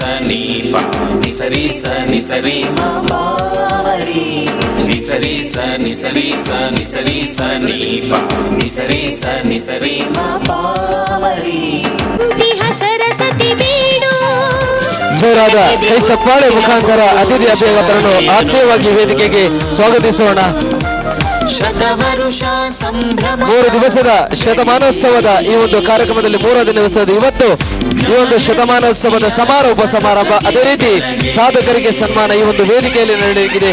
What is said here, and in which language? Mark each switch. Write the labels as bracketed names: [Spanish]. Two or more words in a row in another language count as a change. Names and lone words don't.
[Kannada] ನೀ ಪಾ ನಿಸರಿ ಸ ನಿಸರಿ ಮಾರಿ ನಿಸರಿ ಸ ನಿಸರಿ ಸ ನಿಸರಿ ಸ ನೀ ಪಾ ನಿಸರಿ ಸ ನಿಸರಿ ಮಾರಿ ಸರಸ್ವತಿ ಬೀಡು ಜೋರಾದ ಕೈ ಚಪ್ಪಾಳೆ ಮುಖಾಂತರ ಅತಿಥಿ ಅಭ್ಯರ್ಥಿಗಳನ್ನು ಆತ್ಮೀಯವಾಗಿ ವೇದಿಕೆಗೆ ಸ್ವಾಗತಿಸೋಣ. 3 ದಿವಸದ ಶತಮಾನೋತ್ಸವದ ಈ ಒಂದು ಕಾರ್ಯಕ್ರಮದಲ್ಲಿ 3ನೇ ದಿವಸದ ಇವತ್ತು ಈ ಒಂದು ಶತಮಾನೋತ್ಸವದ ಸಮಾರೋಪ ಸಮಾರಂಭ, ಅದೇ ರೀತಿ ಸಾಧಕರಿಗೆ ಸನ್ಮಾನ ಈ ಒಂದು ವೇದಿಕೆಯಲ್ಲಿ ನಡೆಯಲಿದೆ.